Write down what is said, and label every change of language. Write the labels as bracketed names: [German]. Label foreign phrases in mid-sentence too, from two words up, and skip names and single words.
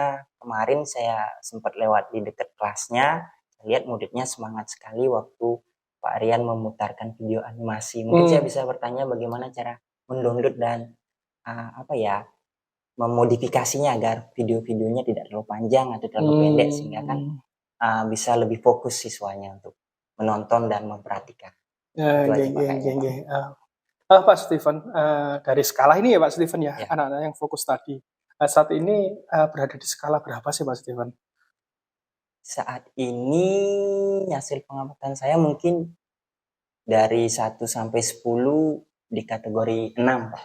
[Indonesian] kemarin saya sempat lewat di dekat kelasnya, saya lihat muridnya semangat sekali waktu Pak Rian memutarkan video animasi. Mungkin saya Mmm, bisa bertanya bagaimana cara mendownload dan, apa ya, memodifikasinya agar video-videonya tidak terlalu panjang atau terlalu pendek sehingga kan mmm, Bisa lebih fokus siswanya untuk menonton dan memperhatikan. Itu nggih aja, Pak, nggih kayaknya, nggih Pak. nggih, Pak Steven, dari skala ini ya Pak Steven ya, Ya, anak-anak yang fokus tadi, saat ini, berada di skala berapa sih Pak Steven? saat ini hasil pengamatan saya mungkin dari 1 sampai 10 di kategori 6, Pak.